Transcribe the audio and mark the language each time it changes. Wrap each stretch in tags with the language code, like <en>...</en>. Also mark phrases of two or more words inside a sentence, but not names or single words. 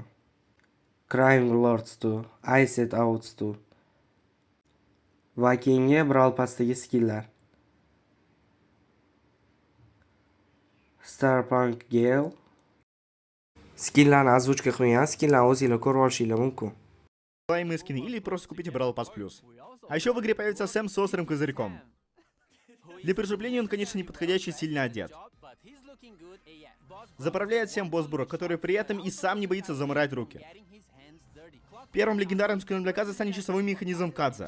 <uz>Crime Lord Stu, Ice It Out Stu. Va keyingi Brawl Passdagi skilllar. Starpunk Gale. Skilllarni ozvuchka qilgan, skilllarni o'zingizlar ko'rib olishingiz mumkin.</uz> <ru>Скины или просто купите Brawl Pass Plus. А еще в игре появится Сэм с острым козырьком. Для преступления он, конечно, неподходящий, сильно одет. Заправляет всем Босбура, который при этом и сам не боится заморать руки. Первым легендарным скином для Каза станет часовой механизм Кадза.</ru>